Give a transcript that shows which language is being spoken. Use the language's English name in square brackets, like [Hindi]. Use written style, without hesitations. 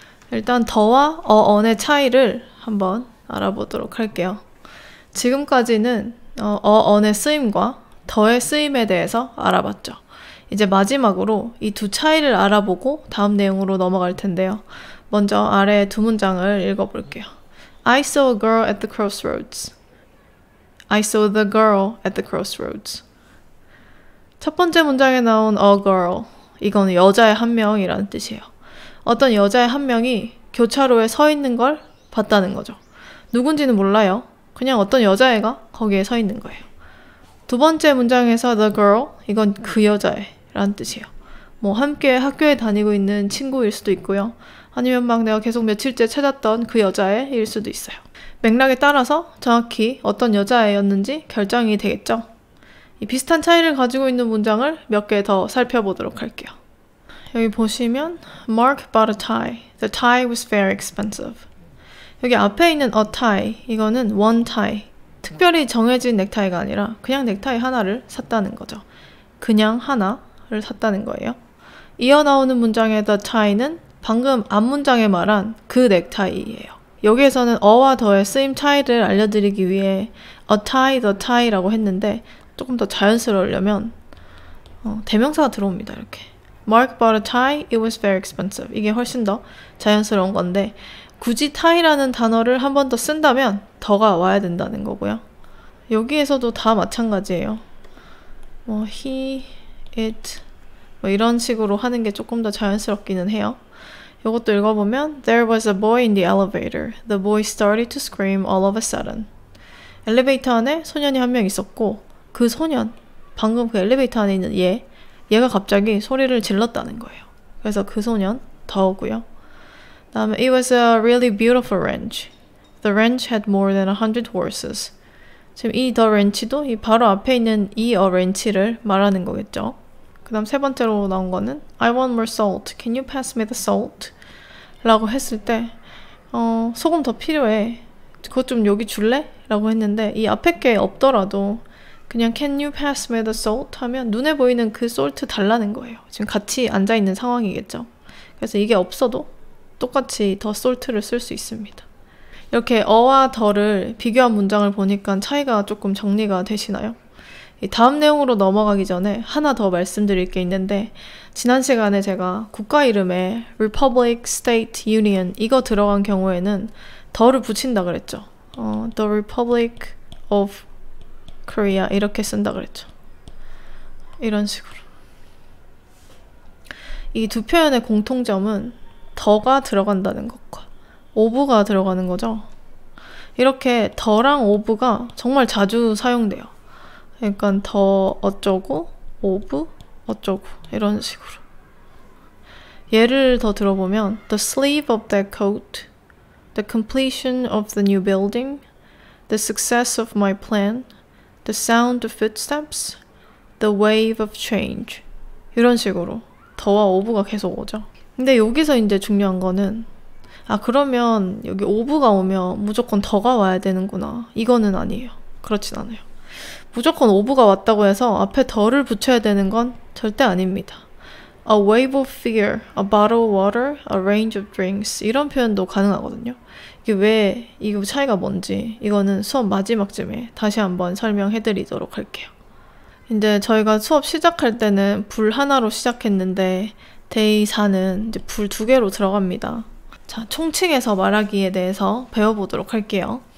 [Korean] 일단 더와 어언의 차이를 한번 알아보도록 할게요. 지금까지는 어언의 쓰임과 더의 쓰임에 대해서 알아봤죠. 이제 마지막으로 이 두 차이를 알아보고 다음 내용으로 넘어갈 텐데요. 먼저 아래 두 문장을 읽어볼게요. [English] I saw a girl at the crossroads. I saw the girl at the crossroads. [Korean] 첫 번째 문장에 나온 a girl, 이건 여자의 한 명이라는 뜻이에요. 어떤 여자의 한 명이 교차로에 서 있는 걸 봤다는 거죠. 누군지는 몰라요. 그냥 어떤 여자애가 거기에 서 있는 거예요. 두 번째 문장에서 the girl, 이건 그 여자애라는 뜻이에요. 뭐 함께 학교에 다니고 있는 친구일 수도 있고요. 아니면 막 내가 계속 며칠째 찾았던 그 여자애일 수도 있어요. 맥락에 따라서 정확히 어떤 여자애였는지 결정이 되겠죠. 이 비슷한 차이를 가지고 있는 문장을 몇 개 더 살펴보도록 할게요. 여기 보시면 [English] Mark bought a tie. The tie was very expensive. [Korean] 여기 앞에 있는 a tie, 이거는 [English] one tie. [Korean] 특별히 정해진 넥타이가 아니라 그냥 넥타이 하나를 샀다는 거죠. 그냥 하나를 샀다는 거예요. 이어 나오는 문장의 the tie는 방금 앞 문장에 말한 그 넥타이예요. 여기에서는 어와 더의 쓰임 차이를 알려드리기 위해 [English] a tie, the tie [Korean] 라고 했는데 조금 더 자연스러우려면 대명사가 들어옵니다. 이렇게 [English] Mark bought a tie, it was very expensive. [Korean] 이게 훨씬 더 자연스러운 건데 굳이 tie라는 단어를 한 번 더 쓴다면 더가 와야 된다는 거고요. 여기에서도 다 마찬가지예요. he, it 이런 식으로 하는 게 조금 더 자연스럽기는 해요. 이것도 읽어보면 [English] There was a boy in the elevator. The boy started to scream all of a sudden. [Korean] 엘리베이터 안에 소년이 한 명 있었고 그 소년, 방금 그 엘리베이터 안에 있는 얘가 갑자기 소리를 질렀다는 거예요. 그래서 그 소년, 더고요. 다음에 [English] It was a really beautiful ranch. The ranch had more than 100 horses. [Korean] 지금 이 the ranch도 이 바로 앞에 있는 이 a ranch를 말하는 거겠죠. 그 다음 세 번째로 나온 거는 [English] I want more salt. Can you pass me the salt? [Korean] 라고 했을 때 소금 더 필요해. 그것 좀 여기 줄래? 라고 했는데 이 앞에 게 없더라도 그냥 [English] Can you pass me the salt? [Korean] 하면 눈에 보이는 그 salt 달라는 거예요. 지금 같이 앉아있는 상황이겠죠. 그래서 이게 없어도 똑같이 더 salt를 쓸 수 있습니다. 이렇게 어와 더를 비교한 문장을 보니까 차이가 조금 정리가 되시나요? 다음 내용으로 넘어가기 전에 하나 더 말씀드릴 게 있는데 지난 시간에 제가 국가 이름에 Republic, State, Union 이거 들어간 경우에는 더를 붙인다 그랬죠. [English] The Republic of Korea [Korean] 이렇게 쓴다 그랬죠. 이런 식으로. 이 두 표현의 공통점은 더가 들어간다는 것과 of가 들어가는 거죠. 이렇게 더랑 of가 정말 자주 사용돼요. 그러니까 더 어쩌고, of 어쩌고 이런 식으로. 예를 더 들어보면 [English] The sleeve of that coat, the completion of the new building, the success of my plan, the sound of footsteps, the wave of change [Korean] 이런 식으로 더와 of가 계속 오죠. 근데 여기서 이제 중요한 거는 그러면 여기 of가 오면 무조건 더가 와야 되는구나. 이거는 아니에요. 그렇진 않아요. 무조건 of가 왔다고 해서 앞에 더를 붙여야 되는 건 절대 아닙니다. [English] A wave of fear, a bottle of water, a range of drinks [Korean] 이런 표현도 가능하거든요. 이게 왜 이거 차이가 뭔지 이거는 수업 마지막쯤에 다시 한번 설명해드리도록 할게요. 이제 저희가 수업 시작할 때는 불 하나로 시작했는데 데이 4는 이제 불 2개로 들어갑니다. 자, 총칭해서 말하기에 대해서 배워보도록 할게요.